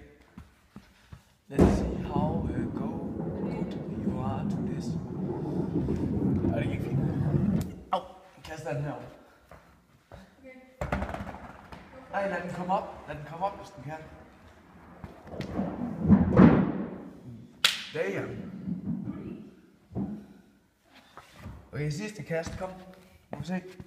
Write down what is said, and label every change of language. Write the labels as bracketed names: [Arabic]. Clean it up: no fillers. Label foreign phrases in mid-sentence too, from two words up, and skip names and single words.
[English] Let's see how good you are to this. [Danish] Er det ikke fint? Au, kast den herovre. Ej, lad den komme op. Lad den komme op, hvis den kan. Damn. Okay, sidste kast, kom. Må vi se.